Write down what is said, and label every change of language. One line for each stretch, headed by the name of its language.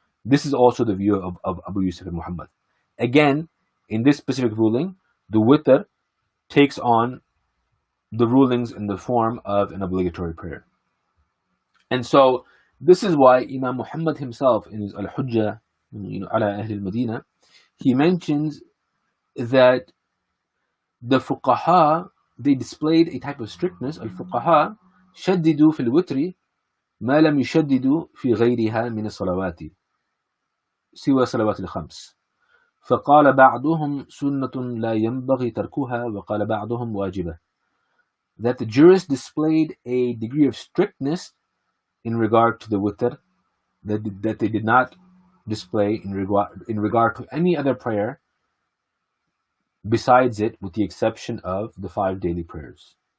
English: This is also the view of Abu Yusuf and Muhammad. Again, in this specific ruling, the witr takes on the rulings in the form of an obligatory prayer. And so this is why Imam Muhammad himself in his Al-Hujjah, ala Ahl al-Madinah, he mentions that the fuqaha, they displayed a type of strictness.
Arabic: Al-fuqaha شددوا في الوتر ما لم يشددوا في غيرها من الصلوات سوى صلوات الخمس فقال بعضهم سنة لا ينبغي تركها وقال بعضهم واجبة.
English: That the jurists displayed a degree of strictness in regard to the witr that they did not display in regard to any other prayer besides it, with the exception of the 5 daily prayers.